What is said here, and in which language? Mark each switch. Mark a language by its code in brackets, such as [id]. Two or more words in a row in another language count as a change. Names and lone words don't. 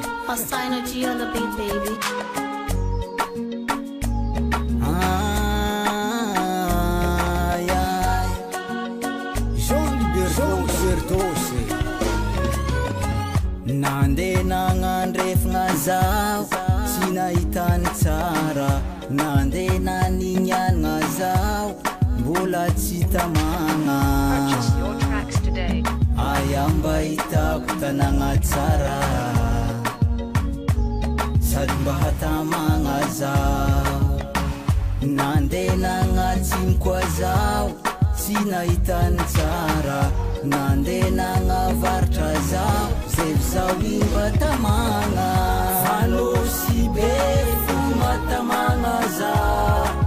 [en] Synergy on the beat, baby. Ai, ai. [mg] Jean Libertose Nande nagnandrefagna zaho tsy nahitany tsara Nande naninianagna zaho mbola tsy tamagna [en] Purchase your tracks today. [mg] Aya mba hitako tanagna tsara sady mba hatamagna zaho Nande nagnatsiny koa zaho tsy nahitany tsara Nande nagnavaritra zaho zay zaho mba tamagna Fanosy be fo matamagna zaho